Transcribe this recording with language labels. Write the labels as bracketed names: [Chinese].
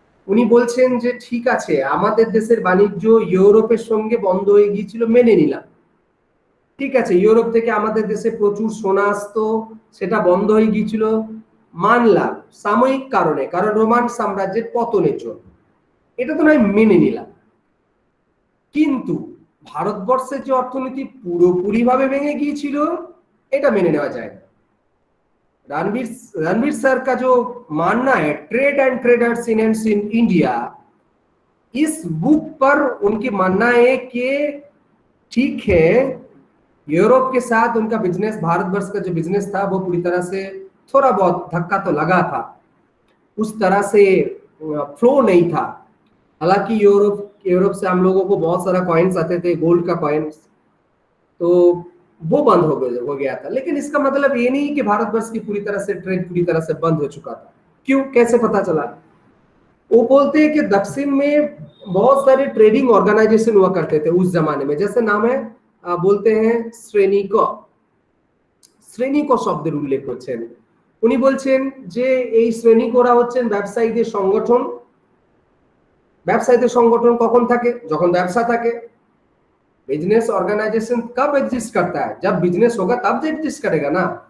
[Bangla] উনি বলছেন যে ঠিক আছে আমাদের দেশের বাণিজ্য ইউরোপের সঙ্গে বন্ধ হয়ে গিয়েছিল, মেনে নিলাম, ঠিক আছে ইউরোপ থেকে আমাদের দেশে প্রচুর সোনা আসতো, সেটা বন্ধ হয়ে গিয়েছিল, মানলাম সাময়িক কারণে, কারণ রোমান সাম্রাজ্যের পতনের জন্য, এটা তো নয় মেনে নিলাম। কিন্তু ভারতবর্ষের যে অর্থনীতি পুরোপুরি ভাবে ভেঙে গিয়েছিল এটা মেনে নেওয়া যায় না। [Hindi] रणवीर सर का जो मानना है trade and traders in India, इस बुक पर उनकी मानना है कि ठीक है यूरोप के साथ उनका बिजनेस, भारतवर्ष का जो बिजनेस था वो पूरी तरह से थोड़ा बहुत धक्का तो लगा था, उस तरह से फ्लो नहीं था। हालांकि यूरोप से हम लोगों को बहुत सारा कॉइन्स आते थे, गोल्ड का कॉइन्स, तो वो बंद हो गया था। लेकिन इसका मतलब ये नहीं कि भारतवर्ष की पूरी तरह से ट्रेड पूरी तरह से बंद हो चुका था। क्यों, कैसे पता चला? वो बोलते हैं कि दक्षिण में बहुत सारे ट्रेडिंग ऑर्गेनाइजेशन हुआ करते थे उस जमाने में, जैसे नाम है बोलते हैं [Bangla] শ্রেণিক শব্দের উল্লেখ করছেন। উনি বলছেন যে এই শ্রেণী করা হচ্ছেন ব্যবসায়ীদের সংগঠন। ব্যবসায়ীদের সংগঠন কখন থাকে? যখন ব্যবসা থাকে। [Hindi] बिजनेस ऑर्गेनाइजेशन कब एग्जिस्ट करता है? जब बिजनेस होगा तब तो एग्जिस्ट करेगा ना।